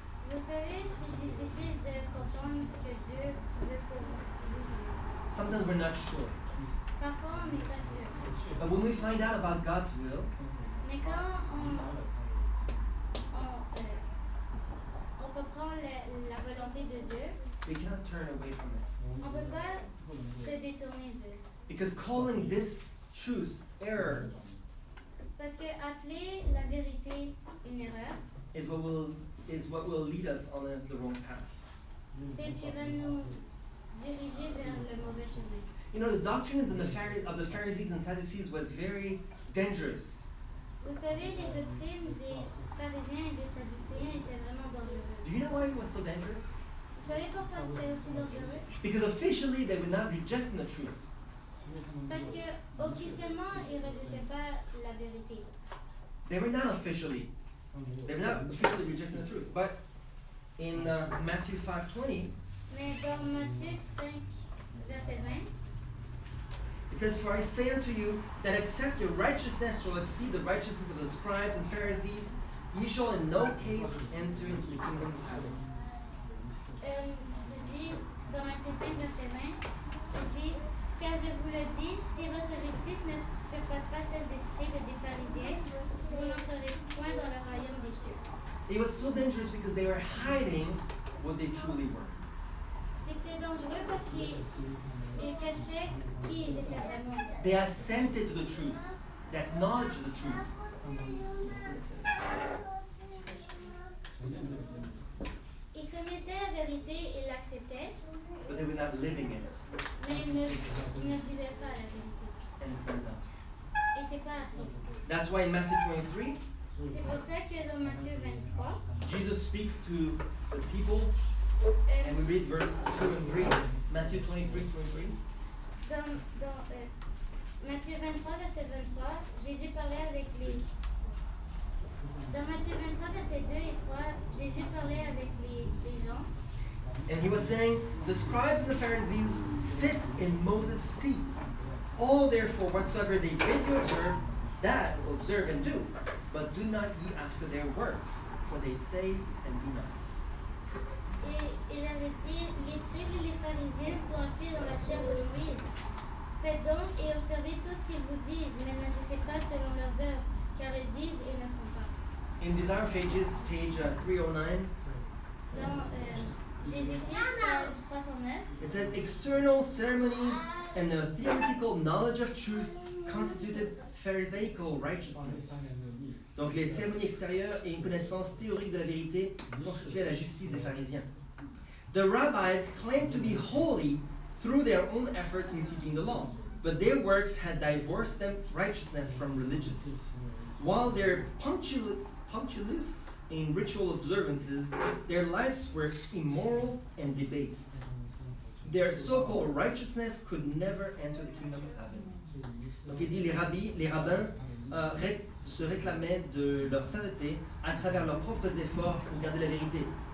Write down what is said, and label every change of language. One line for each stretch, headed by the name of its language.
French: Vous savez, c'est difficile de comprendre ce que Dieu veut pour vous.
English: Sometimes we're not sure.
French: Parfois, on n'est pas sûr.
English: But when we find out about God's will,
French: Mais quand on comprend la volonté de Dieu,
English: we cannot turn away from it.
French: on ne peut pas se détourner d'eux.
English: Because calling this truth error
French: Parce que appeler la vérité une erreur,
English: is what will lead us on the wrong path.
French: c'est ce qui va nous diriger vers le mauvais chemin.
English: You know, the doctrines of the Pharisees and Sadducees was very dangerous.
French: Vous savez, les doctrines des pharisiens et des sadducéens étaient vraiment dangereuses.
English: Do you know why it was so dangerous?
French: Vous savez pourquoi c'était aussi dangereux?
English: Because officially they were not rejecting the truth.
French: Parce que officiellement, ils ne rejetaient pas la vérité.
English: They were not officially rejecting the truth. But in Matthew 5:20,
French: Mais dans Matthieu 5, verset 20,
English: it says, "For I say unto you that except your righteousness shall exceed the righteousness of the scribes and Pharisees, ye shall in no case enter into the kingdom of heaven."
French: c'est dit, dans Matthieu 5, verset 20, c'est dit, car je vous le dis, si votre justice ne surpasse pas celle des scribes et des pharisiens, vous n'entrerez point dans le royaume des cieux.
English: It was so dangerous because they were hiding what they truly were.
French: C'était dangereux parce qu'ils cachaient qui ils étaient vraiment.
English: They assented to the truth. They acknowledged the truth.
French: Ils connaissaient la vérité et l'acceptaient,
English: But they were not living it.
French: mais ils ne vivaient pas la vérité.
English: And it's not enough.
French: Et c'est pas assez.
English: That's why in Matthew 23,
French: C'est pour ça que dans Matthieu 23,
English: Jesus speaks to the people, and we read verse 2 and 3. Matthew 23, 2 and 3.
French: dans Matthieu 23, verset 23, Jésus parlait avec les... Dans Matthieu 23, verset 2 et 3, Jésus parlait avec les gens.
English: And he was saying, the scribes and the Pharisees sit in Moses' seat. All therefore whatsoever they bid you observe, that observe and do. But do not ye after their works, for they say and do not.
French: Et il avait dit, les scribes et les pharisiens sont assis dans la chair de Moïse. Faites donc et observez tout ce qu'ils vous disent, mais n'agissez pas selon leurs œuvres, car ils disent et ne font pas.
English: In Desire of Ages, page 309,
French: Dans Jésus-Christ, page 309,
English: it says, external ceremonies and the theoretical knowledge of truth constituted Pharisaical righteousness.
French: Donc les cérémonies extérieures et une connaissance théorique de la vérité constituaient la justice des pharisiens.
English: The rabbis claimed to be holy through their own efforts in teaching the law, but their works had divorced them righteousness from religion. While they're punctilious in ritual observances, their lives were immoral and debased. Their so-called righteousness could never enter the kingdom of heaven.
French: Donc il dit les rabbins se réclamaient de leur sainteté à travers leurs propres efforts pour garder la vérité.